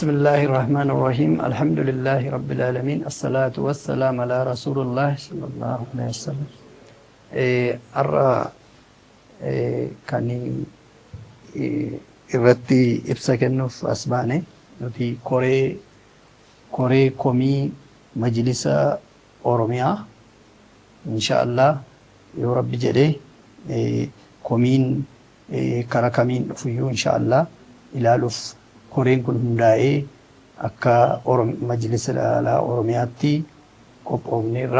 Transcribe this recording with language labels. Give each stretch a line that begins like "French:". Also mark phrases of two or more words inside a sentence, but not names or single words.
Arabic: بسم الله الرحمن الرحيم الحمد لله رب العالمين الصلاة والسلام على رسول الله صلى الله عليه وسلم أرى كان
Oromo: irratti ibsa kennuuf as baane nuti koree komii majlisa Oromiyaa inshaallah yoo rabbi jedhee komiin karaa kamiin dhufuyyuu inshaallah ilaaluuf koreen kun hundaa'ee akka majlisa Oromiyaatti qophoofneerra.